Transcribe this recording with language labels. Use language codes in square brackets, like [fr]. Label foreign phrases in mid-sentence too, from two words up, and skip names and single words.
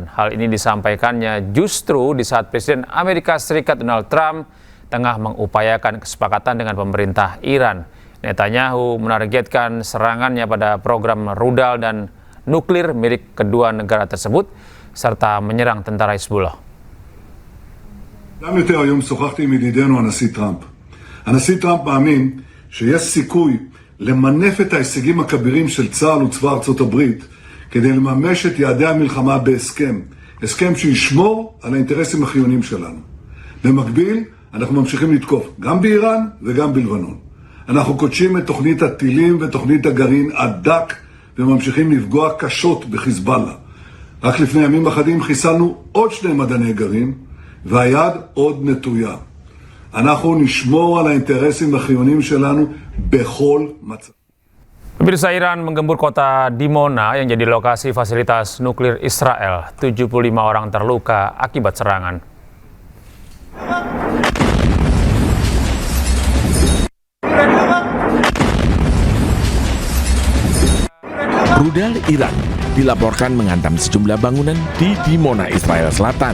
[id] Hal ini disampaikannya justru di saat Presiden Amerika Serikat Donald Trump tengah mengupayakan kesepakatan dengan pemerintah Iran. Netanyahu menargetkan serangannya pada program rudal dan nuklir milik kedua negara tersebut, serta menyerang tentara Hizbullah. [he] היום שוחחתי עם ידידנו הנשיא טראמפ. הנשיא טראמפ מאמין שיש סיכוי למנף את ההישגים הכבירים של צה"ל וצבא ארצות הברית כדי לממש את יעדי המלחמה בהסכם. הסכם שישמור על האינטרסים החיוניים שלנו. במקביל, אנחנו ממשיכים לתקוף גם באיראן וגם בלבנון. אנחנו קודשים את תוכנית הטילים ותוכנית הגרעין עד דק וממשיכים לפגוע קשות בחיזבאללה. רק לפני ימים אחדים חיסלנו עוד 2 מדעני גרעין והיד עוד נטויה. אנחנו נשמור על האינטרסים החיוניים שלנו בכל מצב. [id] Pemirsa, Iran menggempur kota Dimona yang jadi lokasi fasilitas nuklir Israel. 75 orang terluka akibat serangan. Rudal Iran dilaporkan menghantam sejumlah bangunan di Dimona, Israel Selatan.